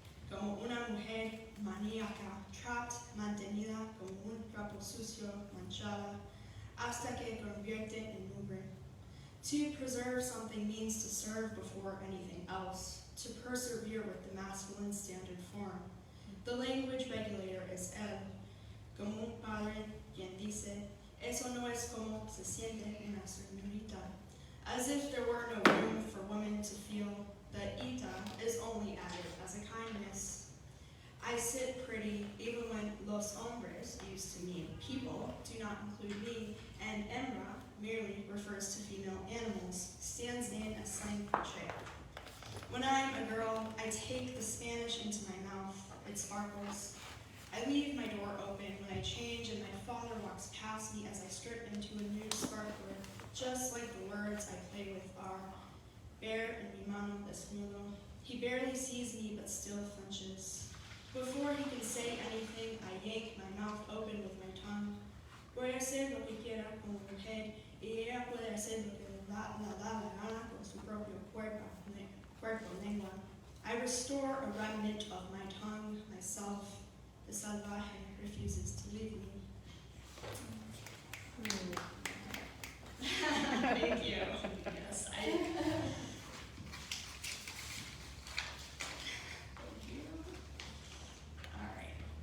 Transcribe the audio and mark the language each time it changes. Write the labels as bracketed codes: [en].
[es] Como una mujer maníaca, [en] trapped, [es] mantenida como un trapo sucio, manchada, hasta que convierte en nube. [en] To preserve something means to serve before anything else, to persevere with the masculine standard form. The language regulator is él, [es] como un padre quien dice, eso no es como se siente una señorita, [en] as if there were no room for women to feel that ita is only added as a kindness. I sit pretty even when [es] los hombres, [en] used to mean people, do not include me, and hembra merely refers to female animals, stands in a slang cliche. When I'm a girl, I take the Spanish into my mouth, it sparkles. I leave my door open when I change and my father walks past me as I strip into a new sparkler, just like the words I play with are, [es] ver en mi mano desnudo. [en] He barely sees me but still flinches. Before he can say anything, I yank my mouth open with my tongue. [es] Voy a hacer lo que quiera como mujer y ella puede hacer lo que le da la gana con su propio cuerpo, lengua. [en] I restore a remnant of my tongue, myself. The salvaje refuses to leave me. Thank you. Yes, Thank you. All right.